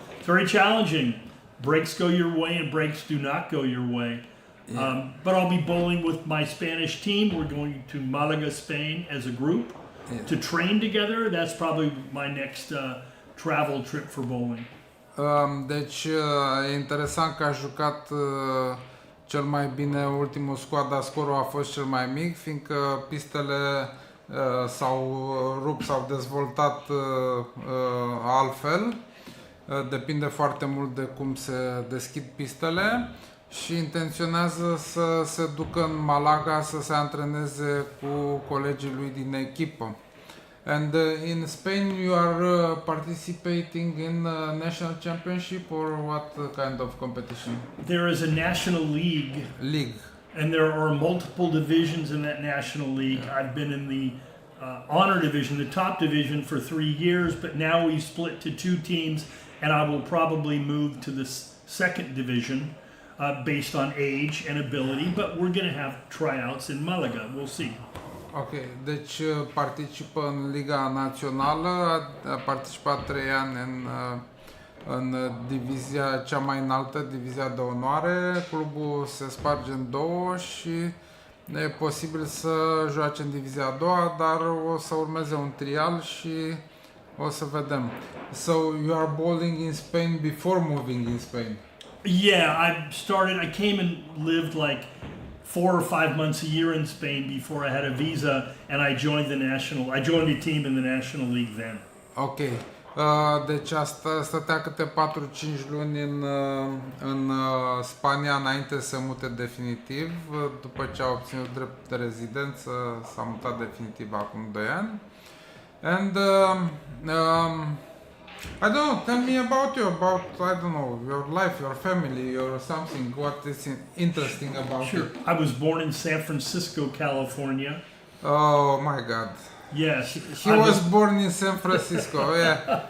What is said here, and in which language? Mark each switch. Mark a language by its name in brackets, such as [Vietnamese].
[English] It's very challenging. Breaks go your way and breaks do not go your way. Yeah. But I'll be bowling with my Spanish team. We're going to Malaga, Spain as a group to train together. That's probably my next travel trip for bowling. [Romanian] Deci e interesant că a jucat cel mai bine ultimul squad, dar scorul a fost cel mai mic, fiindcă pistele s-au rupt, s-au dezvoltat altfel. Depinde foarte mult de cum se deschid pistele și intenționează să se ducă în Malaga să se antreneze cu colegii lui din echipă. [English] And in Spain you are participating in national championship or what kind of competition? There is a national league. And there are multiple divisions in that national league. I've been in the honor division, the top division, for 3 years, but now we've split to 2 teams, and I will probably move to the second division based on age and ability, but we're going to have tryouts in Malaga. We'll see. [Romanian] Ok, deci participă în Liga Națională, a participat 3 ani în divizia cea mai înaltă, divizia de onoare. Clubul se sparge în 2 și e posibil să joace în divizia a 2-a, dar o să urmeze un trial și o să vedem. [English] So you are bowling in Spain before moving in Spain? Yeah, I came and lived like 4 or 5 months a year in Spain before I had a visa, and I joined a team in the National League then. Ok. [Romanian] Deci stătea câte 4-5 luni în Spania înainte să se mute definitiv. După ce a obținut drept de rezidență, s-a mutat definitiv acum 2 ani. [English] And I don't know, tell me about I don't know, your life, your family, your something, what is interesting about Sure. it. I was born in San Francisco, California. Oh my God. Yes. He was born in San Francisco, yeah.